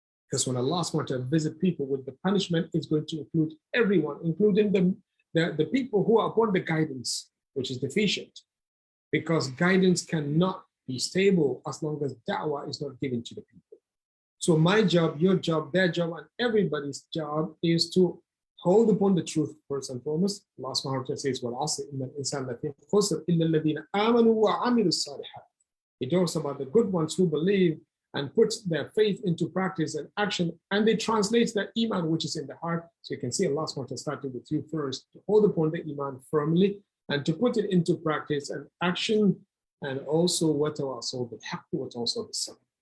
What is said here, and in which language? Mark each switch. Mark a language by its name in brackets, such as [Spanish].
[English] Because when Allah subhanahu wa ta'ala visit people with the punishment, it's going to include everyone, including the people who are upon the guidance, which is deficient. Because guidance cannot be stable as long as da'wah is not given to the people. So my job, your job, their job, and everybody's job is to hold upon the truth first and foremost. Allah subhanahu wa ta'ala says, [Arabic] وَالْعَصْرِ إِنَّ الْإِنسَانَ لَفِي خُسْرٍ إِلَّا الَّذِينَ آمَنُوا وَعَمِلُوا الصَّالِحَاتِ. [English] He talks about the good ones who believe and put their faith into practice and action, and they translate that iman which is in the heart. So you can see Allah subhanahu wa ta'ala started with you first, to hold upon the iman firmly and to put it into practice and action, and also [Arabic] وَتَوَاصَوْا بِالْحَقِّ وَتَوَاصَوْا بِالصَّبْرِ.